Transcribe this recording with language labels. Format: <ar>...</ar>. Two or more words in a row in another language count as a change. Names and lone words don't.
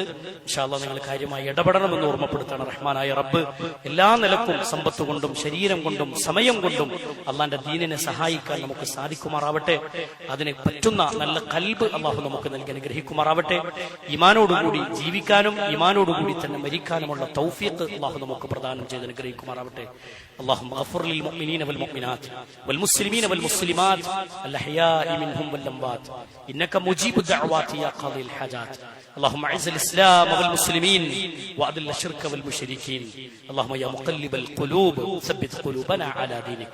<ar>إن شاء الله</ar> <ml>നിങ്ങൾ കാര്യമായി ഇടപെടണമെന്ന് ഓർമ്മപ്പെടുത്തണം. റഹ്മാനായ റബ്ബ് എല്ലാ നിലക്കും സമ്പത്ത് കൊണ്ടും ശരീരം കൊണ്ടും സമയം കൊണ്ടും അള്ളാന്റെ ദീനിനെ സഹായിക്കാൻ നമുക്ക് സാധിക്കുമാറാവട്ടെ. അതിന് പറ്റുന്ന നല്ല കൽബ് അള്ളാഹു നമുക്ക് നൽകി അനുഗ്രഹിക്കുമാറാവട്ടെ. ഈമാനോടുകൂടി ജീവിക്കാനും ഈമാനോടുകൂടി തന്നെ മരിക്കാനുമുള്ള തൗഫീഖ് അള്ളാഹു നമുക്ക് പ്രദാനം ചെയ്ത് അനുഗ്രഹിക്കുമാറാവട്ടെ.</ml> <ar>اللهم اغفر للمؤمنين والمؤمنات والمسلمين والمسلمات الأحياء منهم والأموات إنك مجيب الدعوات يا قاضي الحاجات. اللهم اعز الإسلام والمسلمين وأذل الشرك والمشركين. اللهم يا مقلب القلوب ثبت قلوبنا على دينك.</ar>